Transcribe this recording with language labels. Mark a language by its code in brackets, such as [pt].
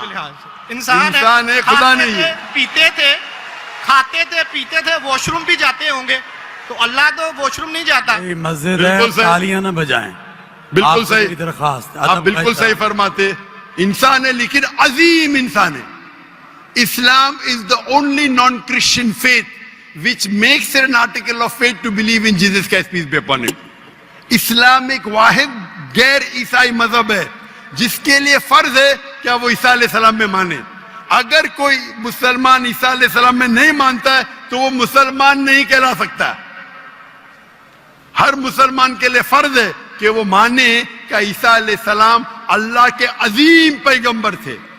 [ur] کے لحاظ سے انسان ہے، خدا کھاتے نہیں تھے، ہے. پیتے تھے، کھاتے تھے پیتے تھے، واش روم بھی جاتے ہوں گے، تو اللہ تو واش روم نہیں جاتا. مسجد ہے، بالکل صحیح. تالیاں نہ بجائیں. بالکل آپ سے صحیح. میری درخواست. آپ بالکل صحیح فرماتے. انسان ہے لیکن عظیم انسان ہے. [en] Islam is the only non-Christian faith which makes it an article of faith to believe in Jesus Christ, peace be upon him. [ur] اسلام ایک واحد غیر عیسائی مذہب ہے جس کے لیے فرض ہے کہ وہ عیسیٰ علیہ السلام میں مانے. اگر کوئی مسلمان عیسیٰ علیہ السلام میں نہیں مانتا ہے تو وہ مسلمان نہیں کہلا سکتا. ہر مسلمان کے لیے فرض ہے کہ وہ مانے کہ عیسیٰ علیہ السلام اللہ کے عظیم پیغمبر تھے.